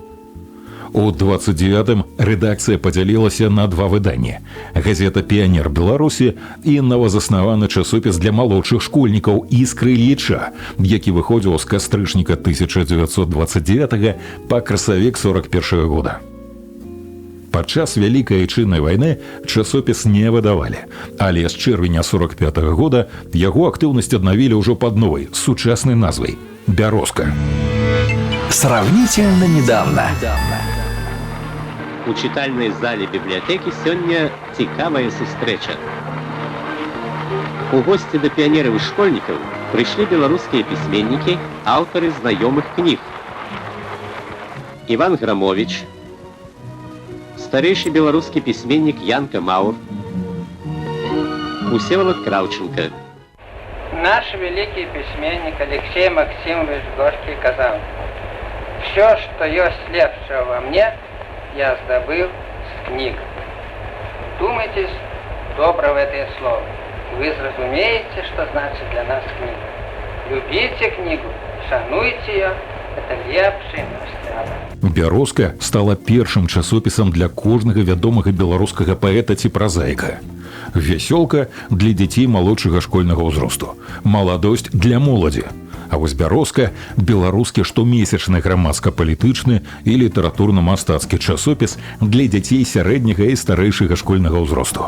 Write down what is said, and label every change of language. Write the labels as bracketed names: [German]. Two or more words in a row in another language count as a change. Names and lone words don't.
[Belarusian] У 29-м рэдакцыя падзялілася на 2 выданні: газета «Піянер Беларусі» і новазаснаваны часопіс для малодшых школьнікаў «Іскры Ільіча», які выходзіў з кастрычніка 1929 па красавік 41 года. Падчас Вялікай Айчыннай вайны часопіс не выдавалі, але з чэрвеня 45 года яго актыўнасць аднавілі ўжо пад новай, сучаснай назвай «Бярозка». [Russian] Сравнительно недавно. У читальной зале библиотеки сегодня [Belarusian] цікавая сустрэча. [Russian] У гости до пионеров и школьников пришли белорусские письменники, авторы знаёмых книг. Иван Громович, старейший белорусский письменник Янка Маур, Всеволод Кравченко. Наш великий письменник Алексей Максимович Горький сказал: «Все, что есть лепшего во мне, я сдобыл с книг». Думайтесь добро в это слово, и вы зразумеете, что значит для нас книга. Любите книгу, шануйте ее, это [Belarusian] лепший наш сябар. «Бярозка» стала першым часопісам для кожнага вядомага беларускага паэта ці празаіка. «Вясёлка» для дзяцей малодшага школьнага ўзросту, «Маладосць» для моладзі. А вось «Бярозка» – беларускі штомесячны грамадска-палітычны і літаратурна-мастацкі часопіс для дзяцей сярэдняга і старэйшага школьнага ўзросту.